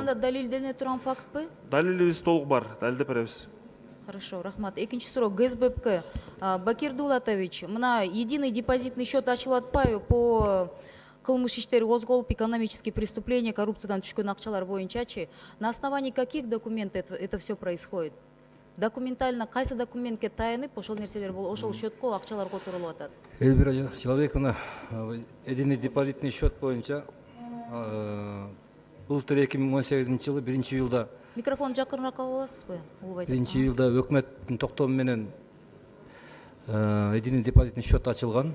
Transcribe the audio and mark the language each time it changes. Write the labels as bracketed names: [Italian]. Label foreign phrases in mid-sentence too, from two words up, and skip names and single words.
[Kyrgyz] Бул анда далилдене турган фактпы? Далилибиз толук бар, далилдеп беребиз. Хорошо, Рахмат. Экинчи суроо ГСБПК. Бакир Дулатович, мына [Russian] единый депозитный счет [Kyrgyz] ачылып атпайбы по кылмыш иштери козголуп, [Russian] экономические преступления, [Kyrgyz] коррупциядан түшкөн акчалар боюнчачы? [Russian] На основании каких документов это все происходит? [Kyrgyz] Документально кайсы документке таянып ошол нерселер ошол счетко акчалар которулуп атат? Эльвира Жыргалбековна, [Russian] единый депозитный счет [Kyrgyz] боюнча былтыр 2018 жылы 1-июлда Микрофон жакыныраак ала аласызбы? 1-июлда өкмөттүн токтому менен [Russian] единый депозитный счет [Kyrgyz] ачылган.